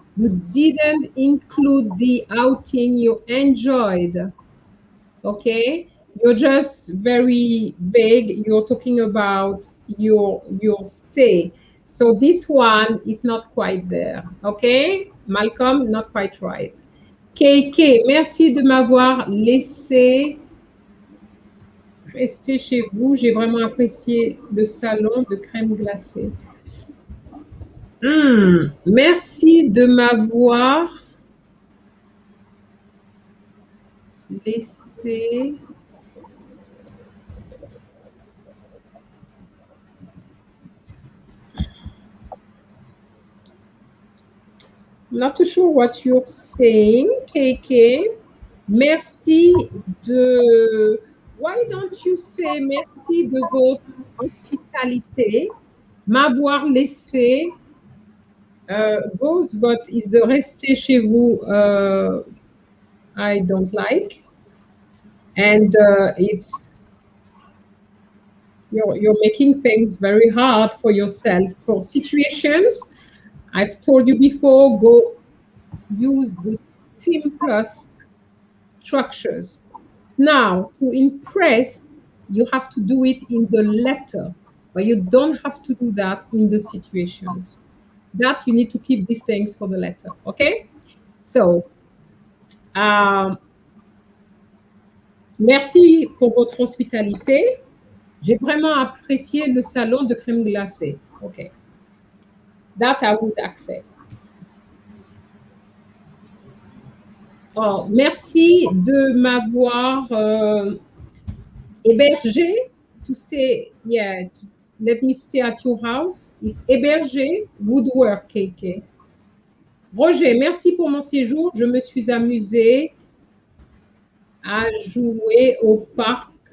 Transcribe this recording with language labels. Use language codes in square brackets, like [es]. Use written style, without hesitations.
[en] You didn't include the outing you enjoyed. Okay, you're just very vague. You're talking about your stay. So this one is not quite there. Okay, Malcolm, not quite right. [fr] KK, merci de m'avoir laissé rester chez vous. J'ai vraiment apprécié le salon de crème glacée. Merci de m'avoir laissé. [en] Not too sure what you're saying, KK. [fr] Merci de... [en] Why don't you say [fr] merci de votre hospitalité, m'avoir laissé [en] goes, but is the [fr] rester chez vous [en] I don't like. And it's you're making things very hard for yourself. For situations, I've told you before, go use the simplest structures. Now, to impress, you have to do it in the letter, but you don't have to do that in the situations. That you need to keep these things for the letter, okay? [fr] So, merci pour votre hospitalité. J'ai vraiment apprécié le salon de crème glacée. [en] Okay. That I would accept. Oh, [fr] merci de m'avoir hébergé [en] to stay, yeah, let me stay at your house. It's hébergé, woodwork, KK. [fr] Roger, merci pour mon séjour. Je me suis amusée à jouer au parc.